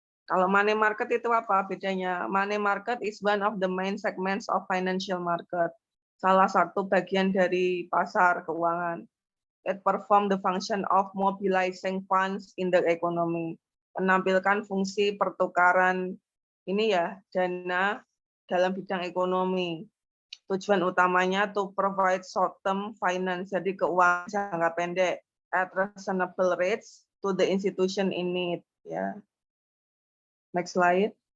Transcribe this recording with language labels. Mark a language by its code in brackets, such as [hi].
[id] Kalau money market itu apa bedanya? [en] Money market is one of the main segments of financial market. [id] Salah satu bagian dari pasar keuangan. [en] It perform the function of mobilizing funds in the economy. [id] Menampilkan fungsi pertukaran ini ya, dana dalam bidang ekonomi. [en] Tujuan utamanya to provide short-term finance, jadi keuangan jangka pendek at reasonable rates to the institution in need. Ya. Next slide.